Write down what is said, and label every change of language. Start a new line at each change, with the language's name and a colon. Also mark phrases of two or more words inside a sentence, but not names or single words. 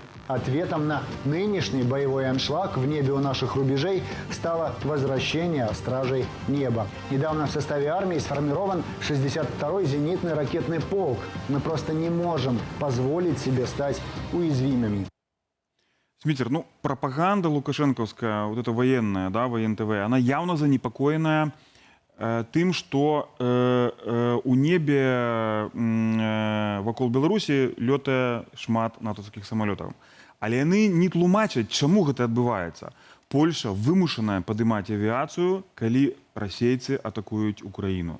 Russian: Ответом на нынешний боевой аншлаг в небе у наших рубежей стало возвращение стражей неба. Недавно в составе армии сформирован 62-й зенитный ракетный полк. Мы просто не можем позволить себе стать уязвимыми.
Belarusian: Зміцер, ну, пропаганда лукашэнкаўская,
Russian: вот эта военная, да, ВНТВ, она явно
Belarusian: занепокоенная тым, што у небе вакол Беларусі лётае шмат натаўскіх самалётаў. Але яны не тлумачаць, чаму гэта адбываецца. Польша вымушаная падымаць авіяцыю, калі расейцы атакуюць Украіну.